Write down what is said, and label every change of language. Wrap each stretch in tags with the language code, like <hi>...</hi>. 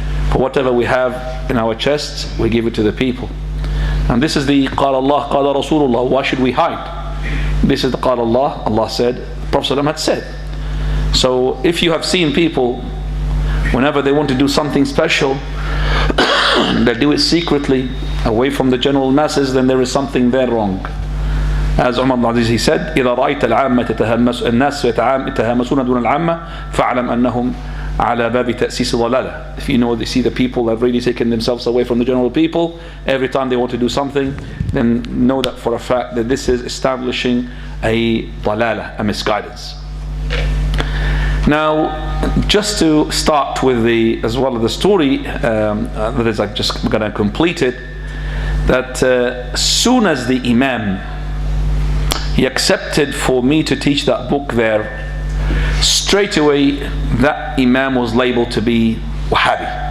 <en>But whatever we have in our chests, we give it to the people. And this is the Qala Allah, Qala Rasulullah. Why should we hide? This is the Qala Allah. Allah said, the Prophet ﷺ had said. So if you have seen people, whenever they want to do something special, they do it secretly, away from the general masses, then there is something there wrong. As Umar ibn Aziz, he said,</en> <ar>إذا رأيت العامة الناس يتهامسون دون العامة فاعلم أنهم على باب تأسيس ضلالة.</ar> <en>If you know, they see the people have really taken themselves away from the general people, every time they want to do something, then know that for a fact that this is establishing a ضلالة, a misguidance. Now, just to start with as well as the story, that is, I'm just going to complete it, that as soon as the Imam, he accepted for me to teach that book there, straight away that Imam was labeled to be Wahhabi.</en>